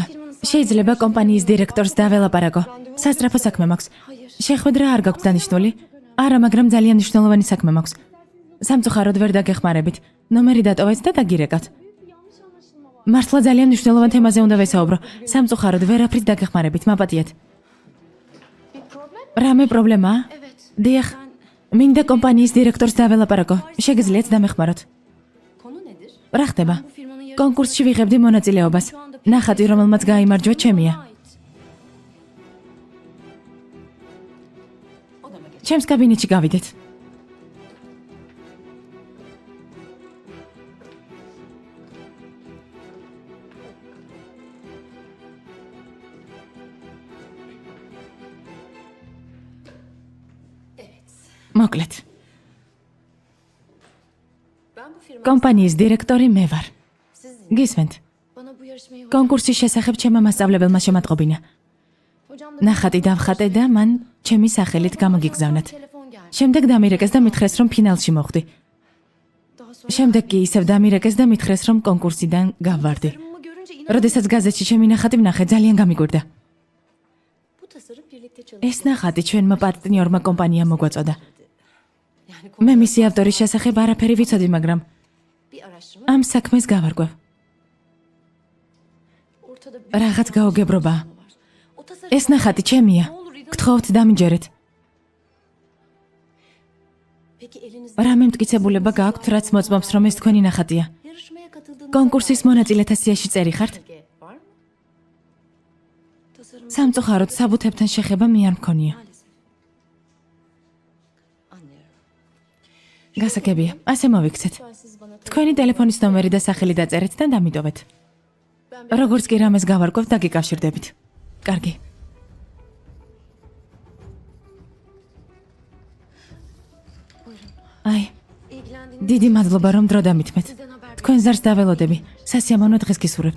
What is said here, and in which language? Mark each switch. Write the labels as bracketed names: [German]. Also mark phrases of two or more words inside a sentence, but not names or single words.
[Georgian] შეიძლება კომპანიის დირექტორს დაველაპარაკო. სასწრაფო საქმე მაქვს. შეხვედრა არ გაქვს დანიშნული? არა, მაგრამ ძალიან მნიშვნელოვანი საქმე მაქვს. სამწუხაროდ ვერ დაგეხმარებით. ნომერი დატოვეთ და დაგირეკათ. მართლა ძალიან მნიშვნელოვან თემაზე უნდა ვესაუბრო. სამწუხაროდ ვერაფრით დაგეხმარებით, მაპატიეთ. [Turkish] Bir problem? [Georgian] რამე პრობლემაა? [Turkish] Evet. [Georgian] დიახ. მინდა კომპანიის დირექტორს დაველაპარაკო. შეგიძლიათ დამეხმაროთ. [Turkish] Konu nedir? [Georgian] რა ხდება? [Turkish] Bu firmanın yarısı [Georgian] კონკურსში ვიღებდი მონაწილეობას. ნახატი, რომელმაც გაიმარჯვა, ჩემია. [Turkish] ait. [Georgian] ჩემს კაბინეტში გავიდეთ. მოკლედ, [Turkish] Ben bu firma [Georgian] კომპანიის დირექტორი მე ვარ. [Turkish] sizin. [Georgian] გისმენთ? [Turkish] Bana bu yarışmayı [Georgian] კონკურსის შესახებ ჩემმა მასწავლებელმა შემატყობინა. [Turkish] hocam da [Georgian] ნახატი დავხატე და მან ჩემი სახელით გამოგიგზავნათ. [Turkish] telefon geldi. [Georgian] შემდეგ დამირეკეს და მითხრეს, რომ ფინალში მოხვდი. [Turkish] Daha sonra [Georgian] შემდეგ კი ისევ დამირეკეს და მითხრეს, რომ კონკურსიდან გავვარდი. [Turkish] tasarımımı görünce [Georgian] როდესაც გაზეთში ჩემი ნახატი ვნახე, ძალიან გამიკვირდა. [Turkish] bu tasarım birlikte [Georgian] ეს ნახატი ჩვენმა პარტნიორმა კომპანიამ მოგვაწოდა. [Turkish] Yani [Georgian] მე მისი ავტორის შესახებ არაფერი ვიცოდი, მაგრამ [Turkish] bir araştırma [Georgian] ამ საქმეს გავარკვევ. [Turkish] ortada büyük [Georgian] რაღაც გაოგებრობაა. [Turkish] o tasarım. [Georgian] ეს ნახატი ჩემია. [Turkish] Ne olur inanın. [Georgian] გთხოვთ დამიჯერეთ. [Turkish] Peki elinizde [Georgian] რამე მტკიცებულება გააქვთ, რაც მოწმობს, რომ ეს თქვენი ნახატია? [Turkish] yarışmaya katıldığınız [Georgian] კონკურსის მონაწილეთა სიაში წერი ხართ? [Turkish] var mı? Tasarım [Georgian] სამწუხაროდ საბუთებთან შეხება მე არ მქონია. [Turkish] maalesef. Anlıyorum. [Georgian] გასაგებია, ასე მოვიქცეთ. [Turkish] Lütfen siz bana [Georgian] თქვენი ტელეფონის ნომერი და სახელი დაწერეთ და დამიდოვეთ. როგორც კი რამეს გავარკვევთ, დაგიკავშირდებით. კარგი. აი, [Turkish] ilgilendiğiniz [Georgian] დიდი მადლობა რომ დრო დამითმეთ. [Turkish] sizden haber [Georgian] თქვენ ზარს დაველოდები. სასიამოვნო დღეს გისურვებთ.